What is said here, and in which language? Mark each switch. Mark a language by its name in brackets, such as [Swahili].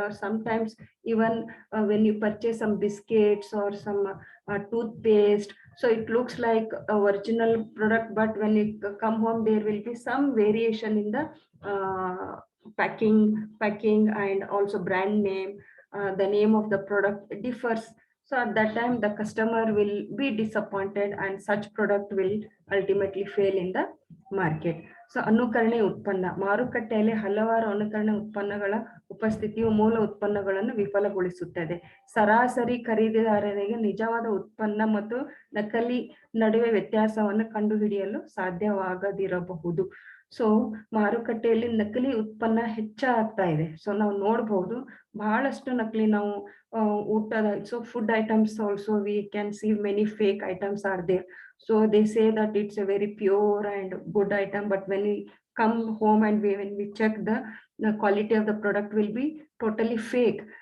[English] Or sometimes even when you purchase some biscuits or some toothpaste, so it looks like a original product, but when you come home there will be some variation in the packing and also brand name. The name of the product differs. So at that time the customer will be disappointed and such product will ultimately fail in the market. [Kannada] So ಅನುಕರಣೆ ಉತ್ಪನ್ನ. ಮಾರುಕಟ್ಟೆಯಲ್ಲಿ ಹಲವಾರು ಅನುಕರಣೆ ಉತ್ಪನ್ನಗಳ ಉಪಸ್ಥಿತಿಯು ಮೂಲ ಉತ್ಪನ್ನಗಳನ್ನು ವಿಫಲಗೊಳಿಸುತ್ತದೆ. ಸರಾಸರಿ ಖರೀದಿದಾರರಿಗೆ ನಿಜವಾದ ಉತ್ಪನ್ನ ಮತ್ತು ನಕಲಿ ನಡುವೆ ವ್ಯತ್ಯಾಸವನ್ನು ಕಂಡುಹಿಡಿಯಲು ಸಾಧ್ಯವಾಗದಿರಬಹುದು. ಸೊ ಮಾರುಕಟ್ಟೆಯಲ್ಲಿ ನಕಲಿ ಉತ್ಪನ್ನ ಹೆಚ್ಚಾಗ್ತಾ ಇದೆ. [English] so [Kannada] ನಾವು ನೋಡಬಹುದು ಬಹಳಷ್ಟು ನಕಲಿ ನಾವು ಊಟದ, [English] So food items also we can see many fake items are there. So they say that it's a very pure and good item, but when we come home and when we check the quality of the product will be totally fake.